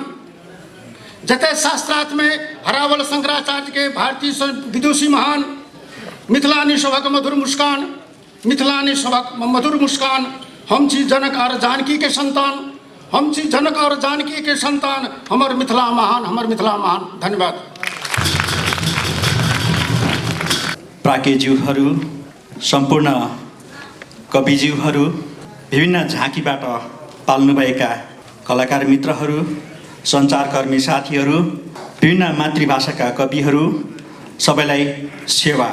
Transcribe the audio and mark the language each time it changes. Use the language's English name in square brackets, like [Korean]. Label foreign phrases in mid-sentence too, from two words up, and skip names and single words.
[Maithili] जतय शास्त्रार्थ में हरावल शंकराचार्य के भारतीय सन विदुषी महान। मिथिलानी सभक मधुर मुस्कान। मिथिलानी सभक मधुर मुस्कान। हम छी जनक और जानकी के संतान। हम छी जनक और जानकी के संतान। हमर मिथिला महान, हमर मिथिला महान। धन्यवाद। [Nepali] प्राज्ञज्यूहरू, सम्पूर्ण कविज्यूहरू, विभिन्न झाँकीबाट पाल्नुभएका कलाकार मित्रहरू, सञ्चारकर्मी साथीहरू, विभिन्न मातृभाषाका कविहरू, सबैलाई सेवा।